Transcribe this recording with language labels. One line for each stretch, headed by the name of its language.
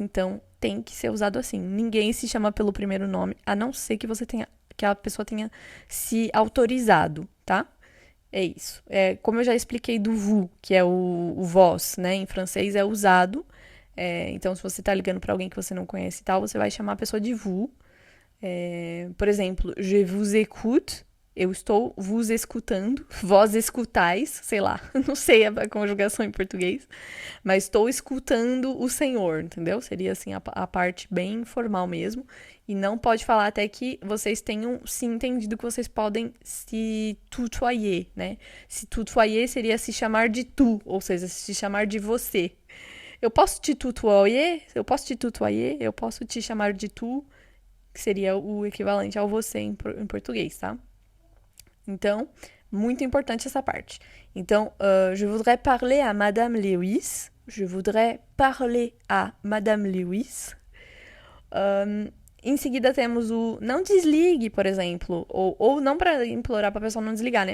Portuguese: Então, tem que ser usado assim. Ninguém se chama pelo primeiro nome, a não ser que a pessoa tenha se autorizado, tá? É isso. Como eu já expliquei do vous, que é o vós, né? Em francês é usado. Então, se você tá ligando para alguém que você não conhece e tal, você vai chamar a pessoa de vous. Por exemplo,
French: je vous écoute.
Portuguese: Eu estou vos escutando. Vós escutais, sei lá. Não sei a conjugação em português. Mas estou escutando o Senhor, entendeu? Seria assim a parte bem formal mesmo. E não pode falar até que vocês tenham se entendido que vocês podem se tutoyer, né? Se tutoyer seria se chamar de tu, ou seja, se chamar de você. Eu posso te tutoyer? Eu posso te tutoyer? Eu posso te chamar de tu, que seria o equivalente ao você em português, tá? Então, muito importante essa parte.
French: Então, je voudrais parler à Madame Lewis. Je voudrais parler à Madame Lewis.
Portuguese: Em seguida temos o não desligue, por exemplo, ou não para implorar para a pessoa não desligar, né?